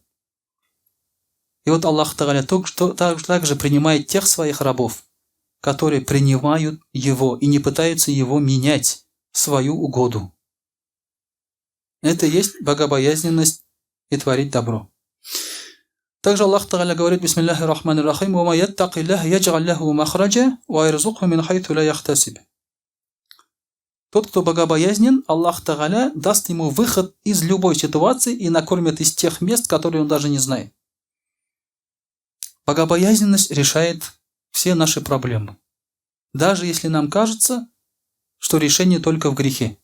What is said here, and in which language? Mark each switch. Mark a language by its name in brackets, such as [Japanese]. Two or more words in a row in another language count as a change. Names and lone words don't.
[Russian] И вот [Arabic] الله تعالى [Russian] также принимает тех своих рабов, которые принимают Его и не пытаются Его менять в свою угоду. Это и есть богобоязненность и творить добро. Также [Arabic] الله تعالى [Russian] говорит: [Arabic] بسم الله الرحمن الرحيم، «ومن يتق الله يجعل له مخرجا ويرزقه من حيث لا يحتسب». [Russian] Тот, кто богобоязнен, [Arabic] الله تعالى [Russian] даст ему выход из любой ситуации и накормит из тех мест, которые он даже не знает. Богобоязненность решает все наши проблемы. Даже если нам кажется, что решение только в грехе.